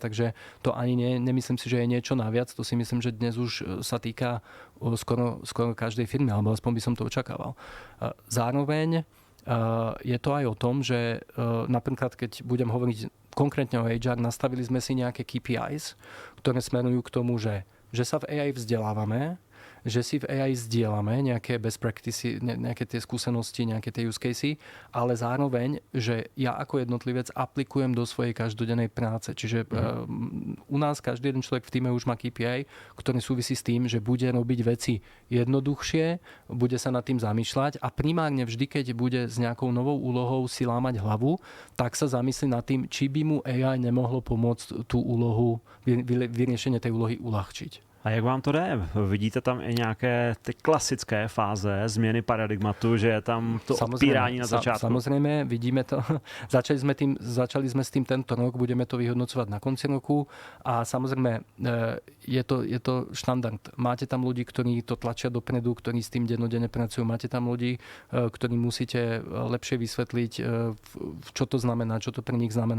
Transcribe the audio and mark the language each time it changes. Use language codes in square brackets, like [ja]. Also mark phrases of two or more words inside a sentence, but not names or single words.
[sk] Takže to ani nemyslím si, že je niečo naviac. To si myslím, že dnes už sa týka skoro každej firmy, alebo aspoň by som to očakával. Zároveň je to aj o tom, že napríklad keď budem hovoriť konkrétne o HR, nastavili sme si nejaké KPIs, ktoré smerujú k tomu, že sa v AI vzdelávame, že si v AI zdieľame nejaké [en] best practices, [sk] nejaké tie skúsenosti, nejaké tie [en] use casey, [sk] ale zároveň, že ja ako jednotlivec aplikujem do svojej každodennej práce. Čiže u nás každý jeden človek v týme už má KPI, ktorý súvisí s tým, že bude robiť veci jednoduchšie, bude sa nad tým zamýšľať a primárne vždy, keď bude s nejakou novou úlohou si lámať hlavu, tak sa zamyslí nad tým, či by mu AI nemohlo pomôcť tú úlohu, vyriešenie tej úlohy uľahčiť. [cs] A jak vám to jde? Vidíte tam i nějaké ty klasické fáze změny paradigmatu, že je tam to odpírání na začátku? [sk] Samozrejme, vidíme to. Začali sme s tým tento rok, budeme to vyhodnocovať na konci roku a samozrejme je to štandard. Máte tam ľudí, ktorí to tlačia dopredu, ktorí s tým dennodenne pracujú. Máte tam ľudí, ktorí musíte lepšie vysvetliť, čo to znamená, čo to pre nich znamená.